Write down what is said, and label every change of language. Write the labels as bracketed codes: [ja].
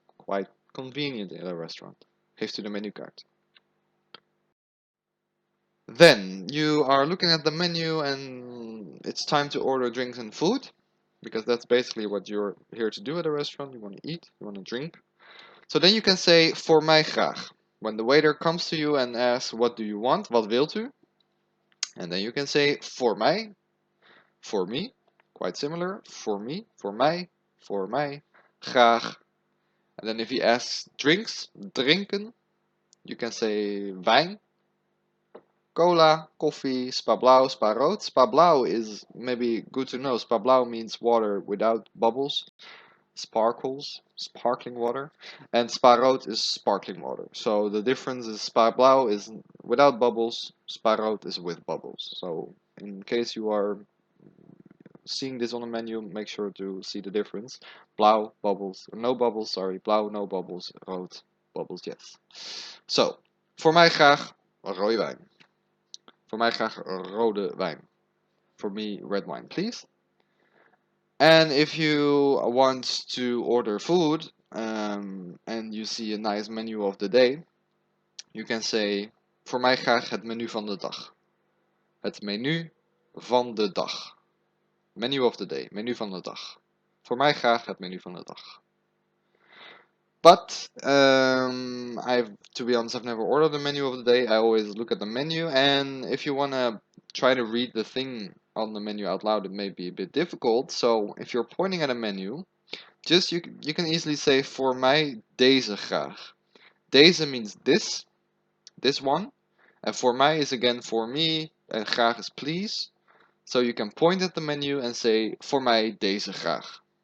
[en] Quite convenient in a restaurant. [nl] Heeft u de menukaart? [en] Then you are looking at the menu and it's time to order drinks and food, because that's basically what you're here to do at a restaurant. You want to eat, you want to drink. So then you can say [nl] voor mij graag. [en] When the waiter comes to you and asks what do you want, [nl] wat wilt u? [en] And then you can say voor mij, for me, quite similar, for me, voor mij, graag. And then if he asks drinks, drinken, you can say wijn, cola, coffee, spa blauw, spa rood. Spa blauw is maybe good to know. Spa blauw means water without bubbles, sparkles, sparkling water. And spa rood is sparkling water. So the difference is spa blauw is without bubbles, spa rood is with bubbles. So in case you are seeing this on the menu, make sure to see the difference. Blauw, bubbles, no bubbles, sorry. Blauw, no bubbles. Rood, bubbles, yes. [nl] So, voor mij graag rode wijn. Voor mij graag rode wijn. [en] For me, red wine, please. And if you want to order food and you see a nice menu of the day, you can say, [nl] voor mij graag het menu van de dag. Het menu van de dag. [en] Menu of the day, [nl] menu van de dag. Voor mij graag het menu van de dag. [en] But to be honest, I've never ordered the menu of the day. I always look at the menu, and if you want to try to read the thing on the menu out loud, it may be a bit difficult. So if you're pointing at a menu, just you can easily say [nl] voor mij deze graag. [en] Deze means this one, and voor mij is again for me, and graag is please. So you can point at the menu and say [nl] voor mij deze graag.